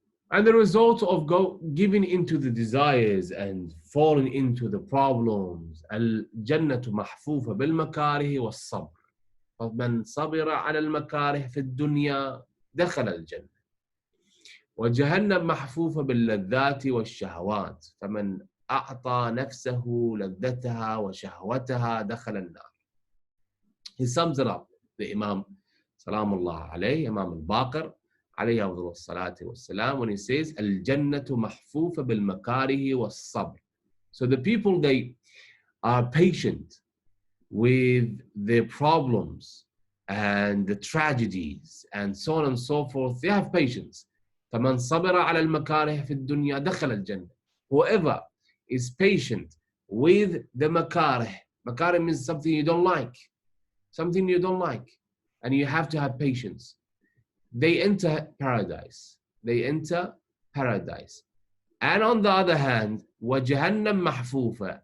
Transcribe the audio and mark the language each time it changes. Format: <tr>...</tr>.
<en>And the result of giving into the desires and falling into the problems,</en> <ar>الجنة محفوفة بالمكاره والصبر. فمن صبر على المكاره في الدنيا دخل الجنة. وجهنم محفوفة باللذات والشهوات. فمن أعطى نفسه لذتها وشهوتها دخل النار.</ar> <en>He sums it up, the Imam,</en> <ar>سلام الله عليه,</ar> <en>Imam al-Baqir,</en> <ar>عليه أفضل الصلاة والسلام,</ar> <en>when he says,</en> <ar>الجنة محفوفة بالمكاره والصبر.</ar> <en>So the people, they are patient with their problems and the tragedies and so on and so forth. They have patience.</en> <ar>فمن صبر على المكاره في الدنيا دخل الجنة.</ar> <en>Whoever is patient with the makarih. Makarih means something you don't like. Something you don't like. And you have to have patience. They enter paradise. They enter paradise. And on the other hand,</en> <ar>وَجَهَنَّمْ مَحْفُوفَ.</ar>